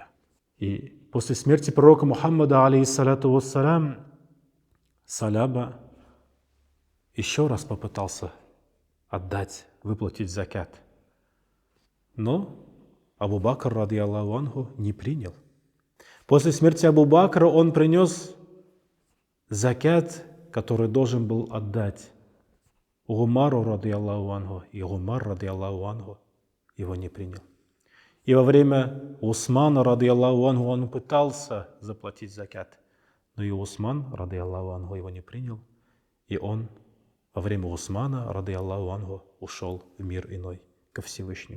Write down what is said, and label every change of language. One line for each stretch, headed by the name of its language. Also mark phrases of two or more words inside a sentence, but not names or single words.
Russian: И после смерти пророка Мухаммада,
Arabic: عليه الصلاة والسلام,
Russian: Саляба еще раз попытался отдать, выплатить закят. Но Абу Бакр,
Arabic: رضي الله عنه,
Russian: не принял. После смерти Абу Бакра он принес закят, который должен был отдать Умару,
Arabic: رضي الله عنه,
Russian: и Умар,
Arabic: رضي الله عنه,
Russian: его не принял. И во время Усмана,
Arabic: رضي الله عنه,
Russian: он пытался заплатить закят, но и Усман,
Arabic: رضي الله عنه,
Russian: его не принял. И он во время Усмана,
Arabic: رضي الله عنه,
Russian: ушел в мир иной, ко Всевышнему.